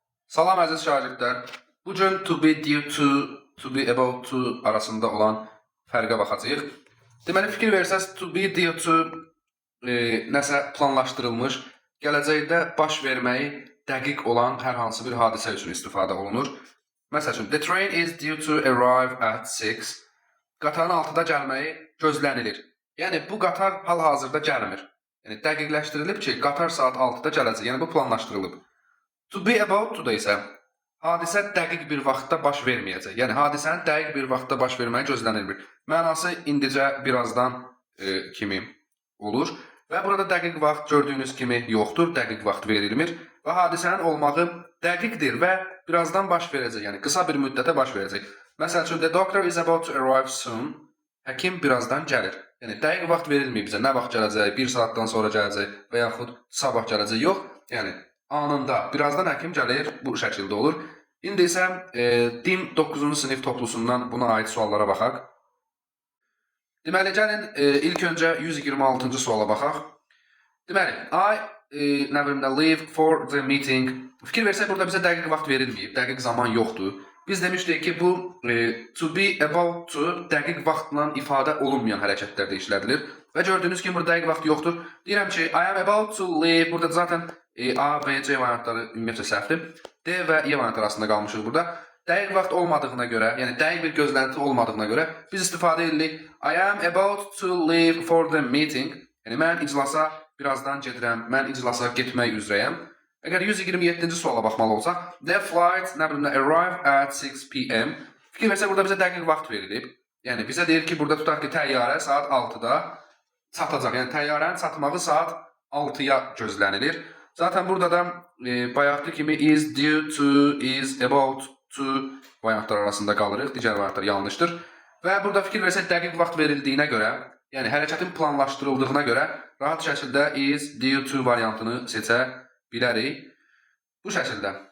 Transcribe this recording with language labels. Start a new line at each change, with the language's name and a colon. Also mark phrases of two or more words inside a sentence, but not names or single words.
Azerbaijani: Salam əziz şagirdlər. Bu gün
English: to be due to be about to
Azerbaijani: arasında olan fərqə baxacağıq. Deməli fikir versəz
English: to be due to
Azerbaijani: nəsə planlaşdırılmış, gələcəkdə baş verməyi dəqiq olan hər hansı bir hadisə üçün istifadə olunur. Məsəl üçün,
English: the train is due to arrive at 6.
Azerbaijani: Qatarın 6-da gəlməyi gözlənilir. Yəni bu qatar hal-hazırda gəlmir. Yəni dəqiqləşdirilib ki, qatar saat 6-da gələcək. Yəni bu planlaşdırılıb.
English: To be about to
Azerbaijani: da isə hadisə dəqiq bir vaxtda baş verməyəcək. Yəni hadisənin dəqiq bir vaxtda baş verməyi gözlənilmir. Mənası indicə birazdan kimi olur. Və burada dəqiq vaxt gördüyünüz kimi yoxdur, dəqiq vaxt verilmir. Və hadisənin olmağı dəqiqdir və birazdan baş verəcək. Yəni qısa bir müddətə baş verəcək. Məsəl üçün,
English: the doctor is about to arrive soon.
Azerbaijani: Həkim birazdan gəlir. Yəni dəqiq vaxt verilməyib bizə. Nə vaxt gələcək, 1 saatdan sonra gələcək və yaxud sabah gələcək yox. Yəni anında, birazdan həkim gəlir, bu şəkildə olur. İndi isə DİM 9-cu sinif toplusundan buna aid suallara baxaq. Deməli, gəlin ilk öncə 126-cı suala baxaq. Deməli,
English: leave for the meeting.
Azerbaijani: Fikir versək, burada bizə dəqiq vaxt verilməyib, dəqiq zaman yoxdur. Biz demişdik ki, bu
English: to be about to
Azerbaijani: dəqiq vaxtla ifadə olunmayan hərəkətlərdə işlədilir. Və gördüyünüz kimi, burada dəqiq vaxt yoxdur. Deyirəm ki,
English: I am about to leave.
Azerbaijani: Burada zaten A, B, C variantları ümumiyyətlə səhvdir. D və E variantları arasında qalmışıq burada. Dəqiq vaxt olmadığına görə, yəni dəqiq bir gözlənti olmadığına görə biz istifadə edirik.
English: I am about to leave for the meeting.
Azerbaijani: Yəni mən iclasa birazdan gedirəm, mən iclasa getmək üzrəyəm. Əgər 127-ci suala baxmalı olsaq,
English: the flight arrive at 6 p.m.
Azerbaijani: Fikir versək, burada bizə dəqiq vaxt verilib. Yəni bizə deyir ki, burada tutaq ki, təyyarə saat 6-da çatacaq. Yəni təyyarənin çatmağı saat 6-ya gözlənilir. Zaten burada da bayaqki kimi
English: is due to, is about to
Azerbaijani: variantlar arasında qalırıq. Digər variantlar yanlışdır. Və burada fikir versək, dəqiq vaxt verildiyinə görə, yəni hərəkətin planlaşdırıldığına görə rahat şəkildə
English: is due to
Azerbaijani: variantını seçə bilərik. Bu şəkildə.